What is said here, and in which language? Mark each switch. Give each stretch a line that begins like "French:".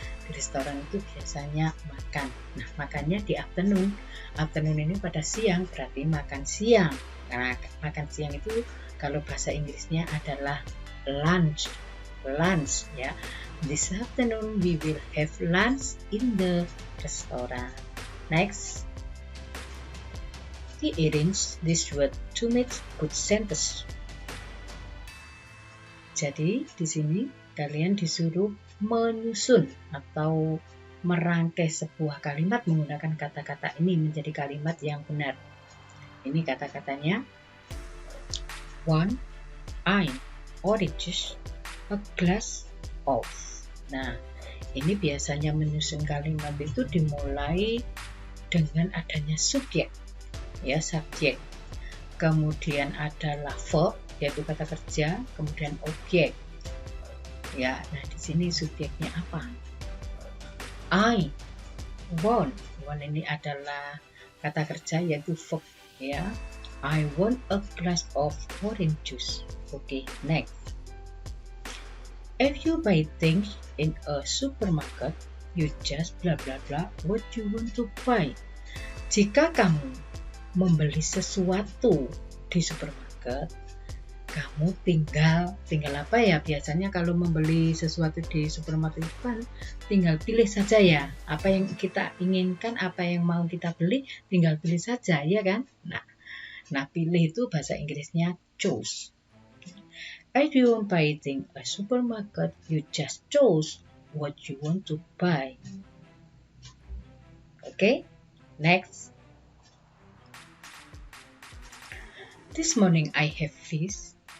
Indonesian: Di restoran itu biasanya makan. Nah, makannya di afternoon. Afternoon ini pada siang, berarti makan siang. Nah, makan siang itu kalau bahasa Inggrisnya adalah lunch. Lunch ya.
English: This afternoon we will have lunch in the restaurant. Next. Rearrange this word to make good sentence.
Indonesian: Jadi di sini kalian disuruh menyusun atau merangkai sebuah kalimat menggunakan kata-kata ini menjadi kalimat yang benar. Ini kata-katanya. 1.
English: I oranges a glass of.
Indonesian: Nah, ini biasanya menyusun kalimat itu dimulai dengan adanya subjek, ya subjek. Kemudian adalah verb, yaitu kata kerja, kemudian objek. Ya, nah di sini subjeknya apa?
English: I want.
Indonesian: Want ini adalah kata kerja yaitu verb ya.
English: I want a glass of orange juice. Okay, next. If you buy things in a supermarket, you just blah blah blah what you want to buy.
Indonesian: Jika kamu membeli sesuatu di supermarket, kamu tinggal apa ya, biasanya kalau membeli sesuatu di supermarket itu kan tinggal pilih saja ya, apa yang kita inginkan, apa yang mau kita beli, tinggal pilih saja ya kan. Nah pilih itu bahasa Inggrisnya choose.
English: If you want buy thing a supermarket, you just choose what you want to buy. Okay, next. This morning I have fish.